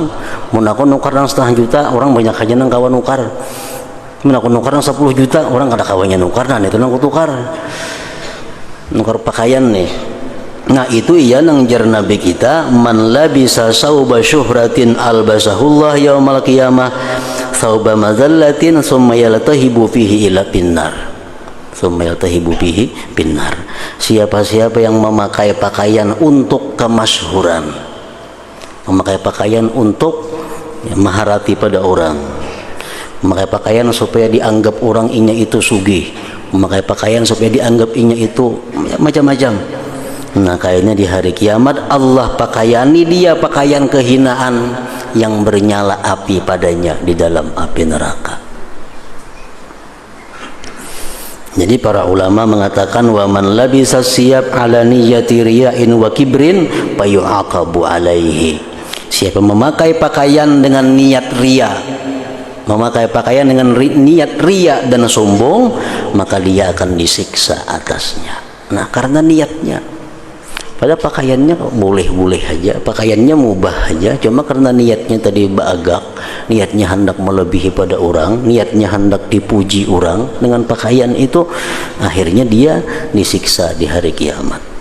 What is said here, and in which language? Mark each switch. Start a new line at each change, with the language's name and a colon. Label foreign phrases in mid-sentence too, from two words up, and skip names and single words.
Banjar: Mun aku nukar nang 1,5 juta, orang banyak aja nang kawan nukar. Mun aku nukar nang 10 juta, orang kada kawannya nukar. Nah itu nang kutukar. Nukar pakaian nih. Nah itu iya nang jar Nabi kita,
Arabic: من لبس ثوب شهرة ألبسه الله يوم القيامة ثوب مذلة ثم يلتهب فيه إلى النار، ثم يلتهب فيه النار.
Indonesian: Siapa-siapa yang memakai pakaian untuk kemasyhuran, memakai pakaian untuk maharati pada orang, memakai pakaian supaya dianggap orang inya itu sugih, memakai pakaian supaya dianggap inya itu macam-macam. Nah kayaknya di hari kiamat Allah pakaiani dia pakaian kehinaan yang bernyala api padanya di dalam api neraka. Jadi para ulama mengatakan,
Arabic: ومن لبس ثياب على نية رياء وكبر فيعاقب عليه.
Indonesian: Siapa memakai pakaian dengan niat ria, memakai pakaian dengan niat ria dan sombong, maka dia akan disiksa atasnya. Nah karena niatnya, pada pakaiannya boleh-boleh aja, pakaiannya mubah aja, cuma karena niatnya tadi bagak, niatnya hendak melebihi pada orang, niatnya hendak dipuji orang dengan pakaian itu, akhirnya dia disiksa di hari kiamat.